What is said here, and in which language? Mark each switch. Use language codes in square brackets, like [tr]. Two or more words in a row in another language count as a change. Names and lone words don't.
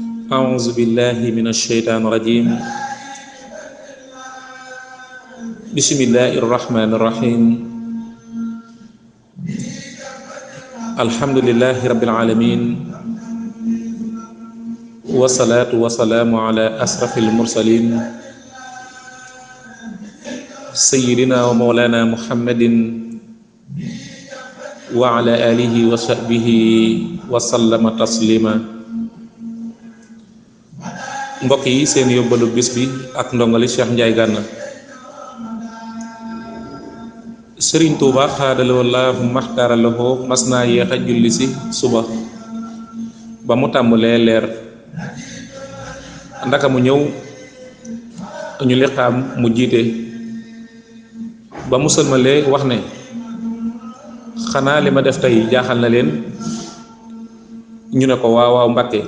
[ar] أعوذ بالله من الشيطان الرجيم بسم الله الرحمن الرحيم الحمد لله رب العالمين والصلاة والسلام على أشرف المرسلين سيدنا ومولانا محمد وعلى آله وصحبه وسلم تسليما. [wo] mbokk yi seen yóbbalu bis bi ak ndongali Cheikh Ndiaye Gana. Sëriñ Tuuba xaadalawoo laahu maxtaaralawoo mas naa yéex a julli si suba ba mu tàmbalee leer ndaka mu ñëw ñu liqaam mu jiite ba mu sëlmalee wax ne xanaa li ma def tey jaaxal na leen, ñu ne ko waaw waaw Mbàkke.